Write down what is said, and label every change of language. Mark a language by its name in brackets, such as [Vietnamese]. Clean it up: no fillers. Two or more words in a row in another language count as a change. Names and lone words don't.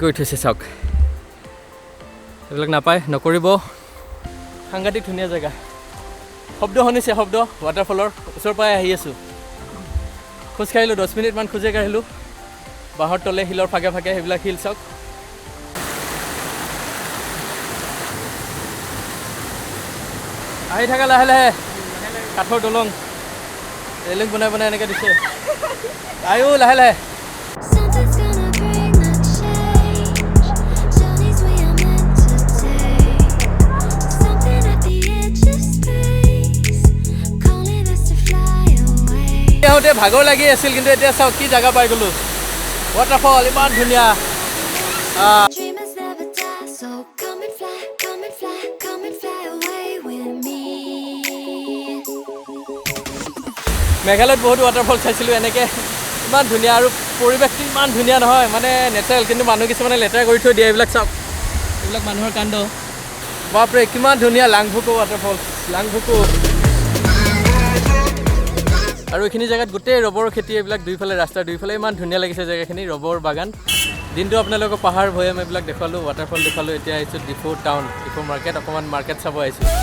[Assamese] কৰি থৈছে চাওক এইবিলাক নাপায় নকৰিব সাংঘাতিক ধুনীয়া জেগা শব্দ শুনিছে শব্দ ৱাটাৰফলৰ ওচৰৰ পৰাই আহি আছোঁ খোজকাঢ়িলোঁ 10 মিনিটমান খোজে কাঢ়িলোঁ বাঁহৰ তলে শিলৰ ফাকে ফাকে সেইবিলাক শিল চাওক আহি থাকা লাহে লাহে কাঠৰ দলং ৰেলিং বনাই এনেকৈ দিছে আয়ো লাহে লাহে [English] Something's gonna bring the change. Journeys we are meant to take. Something at the edge of space, calling us to fly away. [Assamese] আহোঁতে ভাগৰ লাগি আছিল কিন্তু এতিয়া চাওক কি জেগা পাই গ'লোঁ ৱাটাৰফল ইমান ধুনীয়া [English] Dreamers never die, so come and fly, come and fly, come and fly away with me. [Assamese] মেঘালয়ত বহুত ৱাটাৰফল চাইছিলোঁ এনেকৈ ইমান ধুনীয়া আৰু পৰিৱেশটো ইমান ধুনীয়া নহয় মানে নেচাৰেল কিন্তু মানুহ কিছুমানে লেতেৰা কৰি থৈ দিয়ে এইবিলাক চাওক এইবিলাক মানুহৰ কাণ্ড বাপৰে কিমান ধুনীয়া লাংভুকু ৱাটাৰফল লাংভুকু আৰু এইখিনি জেগাত গোটেই ৰবৰৰ খেতি এইবিলাক দুইফালে ৰাস্তাৰ দুইফালে ইমান ধুনীয়া লাগিছে জেগাখিনি ৰবৰ বাগান দিনটো আপোনালোকক পাহাৰ ভৈয়াম এইবিলাক দেখুৱালোঁ ৱাটাৰফল দেখুৱালোঁ এতিয়া আহিছোঁ ডিফু টাউন ডিফু মাৰ্কেট অকণমান মাৰ্কেট চাব আহিছোঁ